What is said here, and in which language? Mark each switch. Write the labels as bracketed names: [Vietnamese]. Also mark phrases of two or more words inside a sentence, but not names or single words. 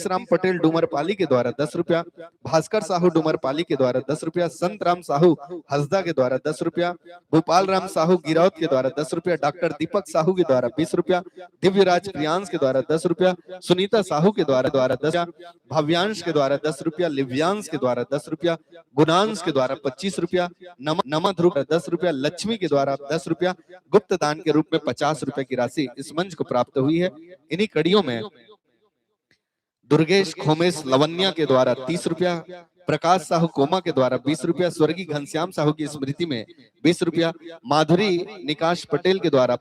[Hindi] राम पटेल डुमरपाली के द्वारा 10 रुपया, भास्कर साहू डुमरपाली के द्वारा 10 रुपया, संत राम साहू हसदा के द्वारा 10 रुपया, भोपाल राम साहू गिरौत के द्वारा 10 रुपया, डॉक्टर दीपक साहू के द्वारा 20 रुपया, दिव्यराज प्रियांश के द्वारा 10 रुपया, सुनीता साहू के द्वारा 10, भव्यांश के द्वारा 10 रुपया, लिव्यांश के द्वारा 10 रुपया, गुणांश के द्वारा 25 रुपया, नमा ध्रुव 10 रुपया, लक्ष्मी के द्वारा 10 रुपया, गुप्त दान के रूप में 50 रुपए की राशि इस मंच को प्राप्त हुई है। इन्हीं कड़ियों में दुर्गेश खोमेश लवन्या के द्वारा 30 रुपया, प्रकाश साहू कोमा के द्वारा 20 रुपया, स्वर्गीय घनश्याम साहू की स्मृति में 20 रुपया, माधुरी निकाश पटेल के द्वारा